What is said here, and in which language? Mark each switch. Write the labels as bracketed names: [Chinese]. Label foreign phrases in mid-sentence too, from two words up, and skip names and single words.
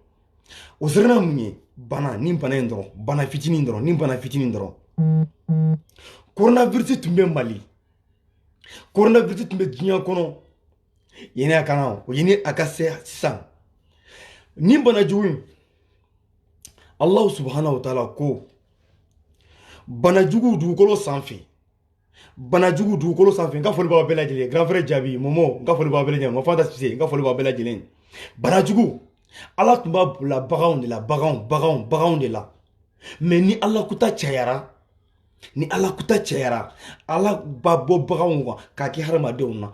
[Bambara] O sirannen mun ye? Nin bana in dɔrɔn, bana fitinin dɔrɔn. Coronavirus tun bɛ Mali. Coronavirus tun bɛ diɲɛ kɔnɔ. Yani a kana, yani a ka se sisan. Nin banajugu in, [Arabic] الله سبحانه وتعالى [Bambara] ko banajugu dugukolo sanfɛ, n ka foli b'aw bɛɛ lajɛlen. [French] Grand frère [Bambara] Jabi, Momo, n ka foli b'aw bɛɛ lajɛlen. Mafanta Sise, n ka foli b'aw bɛɛ lajɛlen. Banajugu, Ala tun b'a bila baganw de la. Mais ni Ala kuta cayara, Ala b'a bɔ baganw kan k'a kɛ hadamadenw na.